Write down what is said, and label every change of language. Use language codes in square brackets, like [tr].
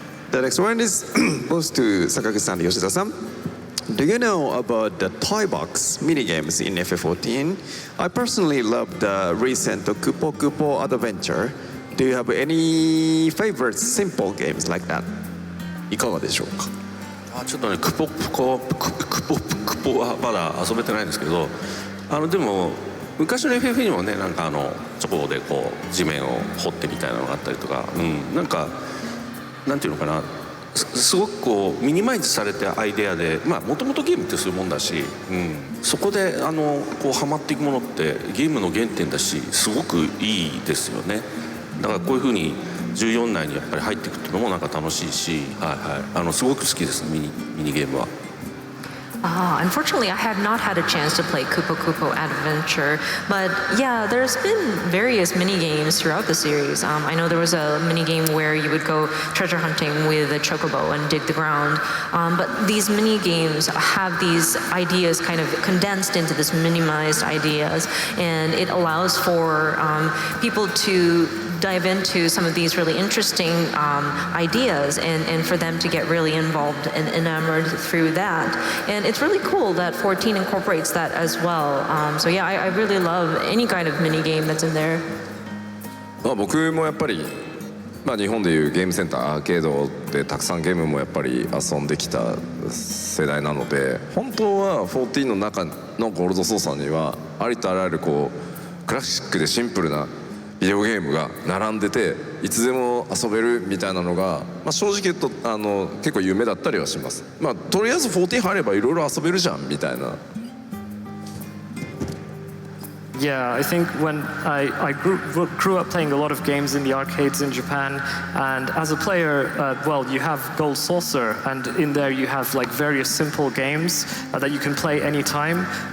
[en] The next one is both to Sakaguchi-san and Yoshida-san. Do you know about the toy box minigames in FF14? I personally love the recent Kupo Kupo adventure Do you have any favorite simple games like that? [ja] いかがでしょうか。ちょっとねクポはまだ遊べてないんですけど、でも昔の FF にもねなんかチョコでこう地面を掘ってみたいなのがあったりとか、なんかなんていうのかな、すごくこうミニマイズされたアイデアで、もともとゲームってそういうもんだし、そこでこうハマっていくものってゲームの原点だし、すごくいいですよね。だからこういうふうに14内にやっぱり入っていくっていうのもなんか楽しいし、すごく好きです、ミニゲームは。 [en] Unfortunately, I have not had a chance to play Kupo Kupo Adventure, but yeah, there's been various mini games throughout the series. I know there was a mini game where you would go treasure hunting with a chocobo and dig the ground, but these mini games have these ideas kind of condensed into this minimized ideas, and it allows for people to dive into some of these really interesting ideas and for them to get really involved and enamored through that. And it's really cool that 14 incorporates that as well. So yeah, I really love any kind of mini game that's in there. [ja] 僕もやっぱり、日本でいうゲームセンターアーケードでたくさんゲームもやっぱり遊んできた世代なので、本当は14の中のゴールドソーサーにはありとあらゆるこうクラシックでシンプルなビデオゲームが並んでていつでも遊べるみたいなのが、正直言うと結構夢だったりはします。とりあえず14入ればいろいろ遊べるじゃんみたいな。 [en] Yeah, I think when I grew up playing a lot of games in the arcades in Japan, and as a player, you have Gold Saucer, and in there you have like various simple games that you can play anytime.